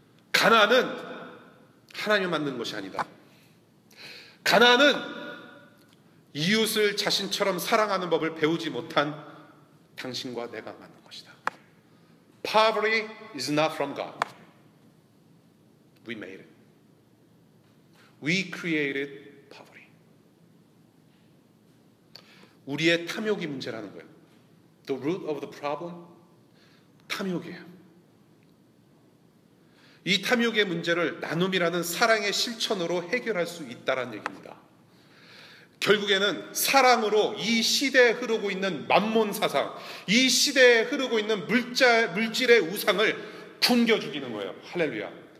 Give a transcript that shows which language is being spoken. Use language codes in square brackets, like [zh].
[ko] 가난은 하나님이 만든 것이 아니다. 가난은 이웃을 자신처럼 사랑하는 법을 배우지 못한 당신과 내가 만든 것이다. [en] Poverty is not from God. We made it. We created poverty. [ko] 우리의 탐욕이 문제라는 거예요. [en] The root of the problem, [ko] 탐욕이에요. 이 탐욕의 문제를 나눔이라는 사랑의 실천으로 해결할 수 있다는 얘기입니다. 결국에는 사랑으로 이 시대에 흐르고 있는 만몬 사상, 이 시대에 흐르고 있는 물질의 우상을 굶겨 죽이는 거예요. 할렐루야.